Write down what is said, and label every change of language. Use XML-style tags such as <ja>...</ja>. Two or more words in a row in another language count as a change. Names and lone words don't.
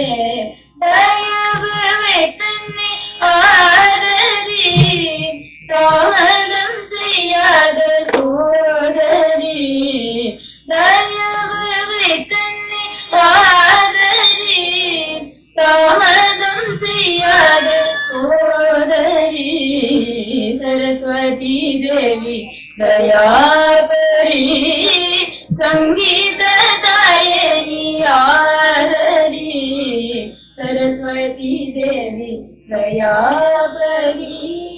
<ta>தன்னை ஆதரி தாமதம் செய்யாத சோதரி தயவு தன்னை ஆதரி தாமதம் செய்யாத சோதரி</ta> <sa>सरस्वती देवी दयापरी संगीत गायनी आदरी सरस्वती देवी दयापरी।</sa>